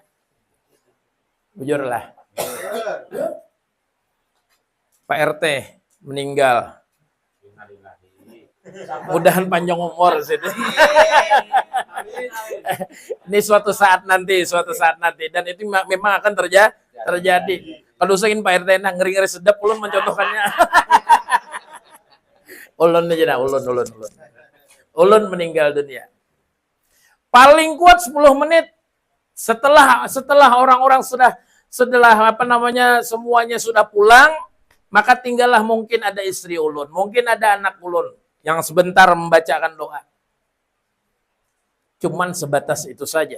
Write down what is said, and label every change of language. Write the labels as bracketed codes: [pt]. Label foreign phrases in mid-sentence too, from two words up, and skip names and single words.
[bjn] Bujurlah. Pak RT meninggal. Mudahan panjang umur sih. [id] Ini suatu saat nanti, dan itu memang akan terjadi. [bjn] Kalau usahain Pak RT [id] ngeri-ngeri sedap, [bjn] ulun mencontohkannya. Ulun aja dah, ulun. Ulun meninggal dunia. [id] Paling kuat 10 menit setelah orang-orang semuanya sudah pulang. Maka tinggallah mungkin ada istri ulun, mungkin ada anak ulun yang sebentar membacakan doa. Cuman sebatas itu saja.